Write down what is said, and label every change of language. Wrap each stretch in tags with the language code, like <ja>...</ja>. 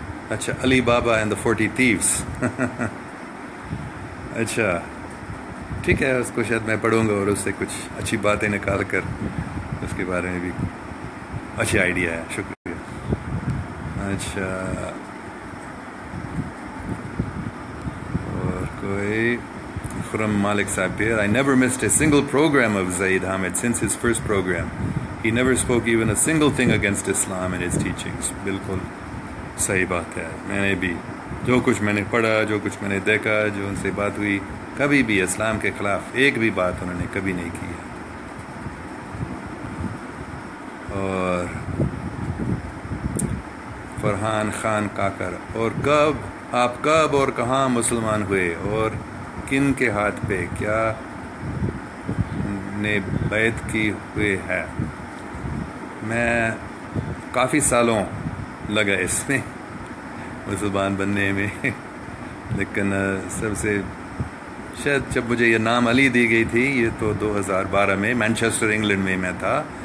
<en>اچھا، Ali Baba and the 40 thieves.</en> <ur>اچھا ٹھیک ہے، اس کو شاید میں پڑھوں گا اور اس سے کچھ اچھی باتیں نکال کر اس کے بارے میں بھی اچھی آئیڈیا ہے. شکریہ. اچھا، اور کوئی؟</ur> <en>Khurram Malik sahib here. I never missed a single program of Zaid Hamid since his first program. He never spoke even a single thing against Islam and his teachings.</en> <ur>بالکل صحیح بات ہے. میں نے بھی جو کچھ میں نے پڑھا، جو کچھ میں نے دیکھا، جو ان سے بات ہوئی، کبھی بھی اسلام کے خلاف ایک بھی بات انہوں نے کبھی نہیں کی ہے. اور فرحان خان کاکر، اور آپ کب اور کہاں مسلمان ہوئے اور کن کے ہاتھ پہ کیا نے بیعت کی ہوئے ہے؟ میں کافی سالوں لگا اس میں مسلمان بننے میں، لیکن سب سے شاید جب مجھے یہ نام علی دی گئی تھی، یہ تو 2012 میں مینچسٹر انگلینڈ میں تھا.</ur>